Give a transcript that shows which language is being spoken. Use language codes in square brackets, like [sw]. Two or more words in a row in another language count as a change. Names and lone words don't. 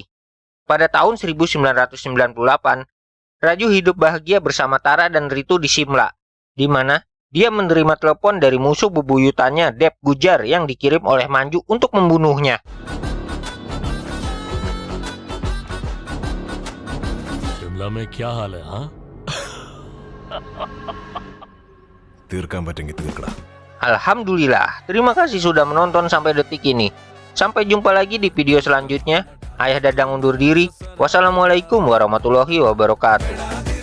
[id] Pada tahun 1998, Raju hidup bahagia bersama Tara dan Ritu di Shimla, di mana dia menerima telepon dari musuh bebuyutannya Dev Gujar yang dikirim oleh Manju untuk membunuhnya. [hi] शिमला में क्या हाल है, ha? [ml] തീർക്കാൻ പറ്റുമെങ്കിൽ തീർക്കടാ. [id] Alhamdulillah, terima kasih sudah menonton sampai detik ini. Sampai jumpa lagi di video selanjutnya. Ayah Dadang undur diri. [ar] والسلام عليكم ورحمة الله وبركاته.